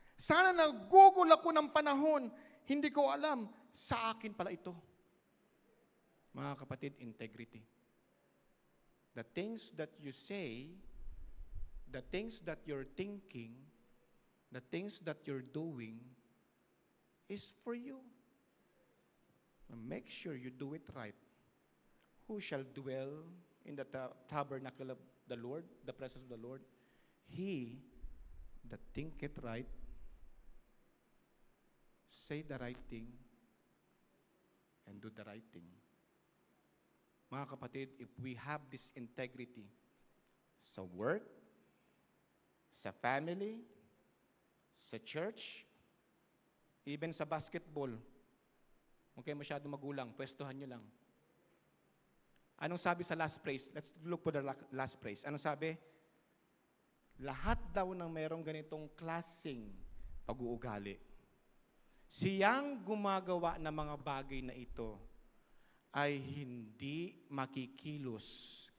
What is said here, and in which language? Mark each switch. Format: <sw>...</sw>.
<tl>Sana nagugol ako ng panahon, hindi ko alam, sa akin pala ito. Mga kapatid, integrity.</tl> <en>The things that you say, the things that you're thinking, the things that you're doing is for you. Make sure you do it right. Who shall dwell in the tabernacle of the Lord, the presence of the Lord? He that thinketh right, say the right thing, and do the right thing.</en> <tl>Mga kapatid,</tl> <en>if we have this integrity</en> <tl>sa work, sa family, sa church, even sa basketball, huwag kayo masyadong magulang, pwestuhan nyo lang. Anong sabi sa last praise?</tl> <en>Let's look for the last praise.</en> <tl>Anong sabi? Lahat daw ng mayroong ganitong klaseng pag-uugali, siyang gumagawa ng mga bagay na ito ay hindi makikilos.</tl>